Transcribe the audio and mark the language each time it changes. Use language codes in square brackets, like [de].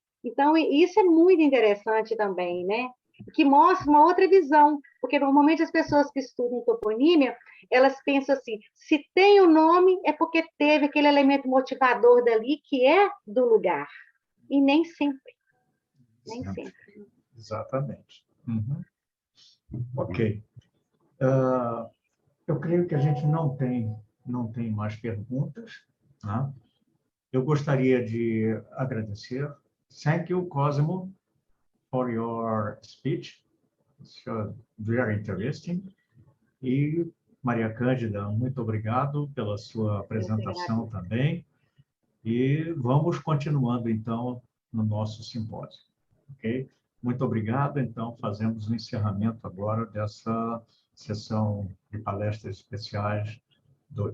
[pt] Então, isso é muito interessante também, né? Que mostra uma outra visão, porque normalmente as pessoas que estudam toponímia, elas pensam assim, se tem o nome é porque teve aquele elemento motivador dali que é do lugar, e nem sempre. Nem sempre. Exatamente. Uhum. Ok. Eu creio que a gente não tem mais perguntas. Tá? Eu gostaria de agradecer. [en] Thank you, Cosimo, for your speech. It's very interesting. [pt] E Maria Cândida, muito obrigado pela sua apresentação também. E vamos continuando, então, no nosso simpósio. Ok? Muito obrigado. Então, fazemos o encerramento agora dessa sessão de palestras especiais 2.